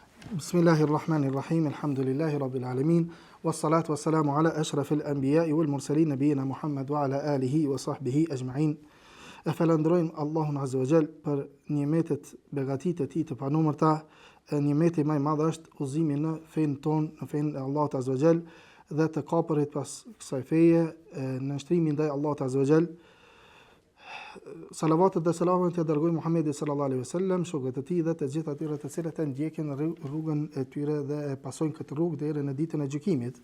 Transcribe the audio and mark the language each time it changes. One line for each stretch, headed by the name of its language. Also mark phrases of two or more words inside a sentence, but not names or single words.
Arabic: بسم الله الرحمن الرحيم. الحمد لله رب العالمين. والصلاة والسلام على أشرف الأنبياء والمرسلين نبينا محمد وعلى آله وصحبه أجمعين.
Albanian: E falenderojmë Allahun
Arabic: عز وجل
Albanian: për nimetet, begatitë e tij të panumërta. Nimeti më i madh është udhëzimi në fen ton, në fen e Allahut
Arabic: عز وجل
Albanian: dhe të kapërit pas kësaj feje në shtrimin ndaj Allahut
Arabic: عز وجل.
Albanian: Salavatet dhe selamet të dërgoj Muhammedi
Arabic: صلى الله عليه وسلم,
Albanian: shokët e tij dhe të gjithë atyre të cilët e ndjekin rrugën e tyre dhe e pasojnë këtë rrugë deri në ditën e gjykimit.